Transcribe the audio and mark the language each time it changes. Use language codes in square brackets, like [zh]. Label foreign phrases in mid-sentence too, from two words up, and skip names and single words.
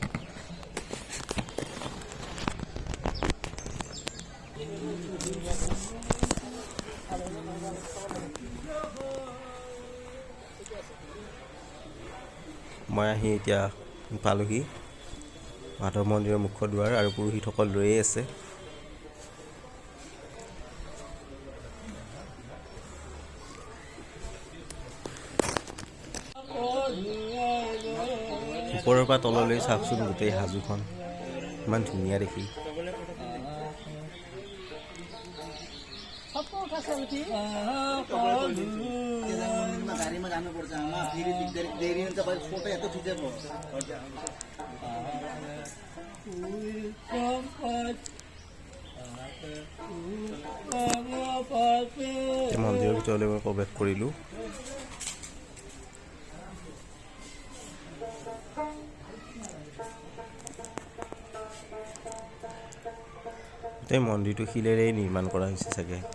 [as] মই আহি এতিয়া পালোহি মাধৱ মন্দিৰৰ মুখ্য দুৱাৰ, আৰু পুৰোহিতসকল ৰৈয়ে আছে। ওপৰৰ পৰা তললৈ চাওকচোন, গোটেই সাজুখন ইমান ধুনীয়া দেখি। [ne] गाडीमा जानुपर्छ आमा, फेरि देरी हुन्छ, फोटो यस्तो खिचेको [as] মন্দিৰৰ ভিতৰলৈ মই প্ৰৱেশ কৰিলোঁ। এই মন্দিৰটো শিলেৰেই নিৰ্মাণ কৰা হৈছে চাগে।